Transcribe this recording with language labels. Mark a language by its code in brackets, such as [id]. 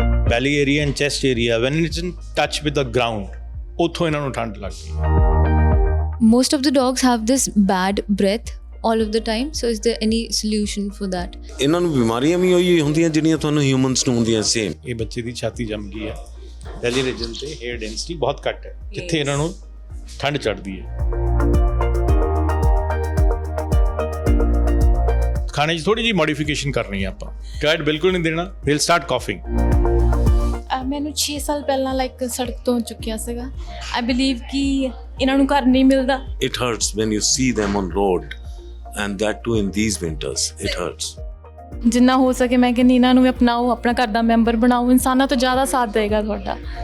[en] belly area and chest area when it's in touch with the ground [pa] ਉੱਥੋਂ ਇਹਨਾਂ ਨੂੰ ਠੰਡ ਲੱਗਦੀ। [en] Most of the dogs have this bad breath all of the time, so is there any solution for that? [pa] ਇਹਨਾਂ ਨੂੰ ਬਿਮਾਰੀਆਂ ਵੀ ਉਹੀ ਹੁੰਦੀਆਂ ਜਿਹੜੀਆਂ ਤੁਹਾਨੂੰ ਹਿਊਮਨਸ ਨੂੰ ਹੁੰਦੀਆਂ ਸੇਮ। ਇਹ ਬੱਚੇ ਦੀ ਛਾਤੀ ਜੰਮ ਗਈ ਹੈ, belly region ਤੇ hair density ਬਹੁਤ ਘੱਟ ਹੈ ਜਿੱਥੇ ਇਹਨਾਂ ਨੂੰ ਠੰਡ ਚੜ੍ਹਦੀ ਹੈ। ਖਾਣੇ 'ਚ ਥੋੜੀ ਜਿਹੀ ਮੋਡੀਫਿਕੇਸ਼ਨ ਕਰਨੀ ਹੈ ਆਪਾਂ, ਡਾਇਟ ਬਿਲਕੁਲ ਨਹੀਂ ਦੇਣਾ, [en] they'll start coughing। [pa] ਮੈਨੂੰ 6 ਸਾਲ ਪਹਿਲਾਂ ਸੜਕ ਤੋਂ ਚੁੱਕਿਆ ਸੀਗਾ। [en] I believe [pa] ਕਿ ਇਹਨਾਂ ਨੂੰ ਘਰ ਨਹੀਂ ਮਿਲਦਾ। [en] It hurts when you see them on road and that too in these winters. It hurts. [pa] ਜਿੰਨਾ ਹੋ ਸਕੇ ਮੈਂ ਕਹਿੰਦੀ ਇਹਨਾਂ ਨੂੰ ਵੀ ਅਪਣਾਓ, ਆਪਣਾ ਘਰ ਦਾ ਮੈਂਬਰ ਬਣਾਓ, ਇਨਸਾਨਾਂ ਤੋਂ ਜ਼ਿਆਦਾ ਸਾਥ ਦੇਗਾ ਤੁਹਾਡਾ।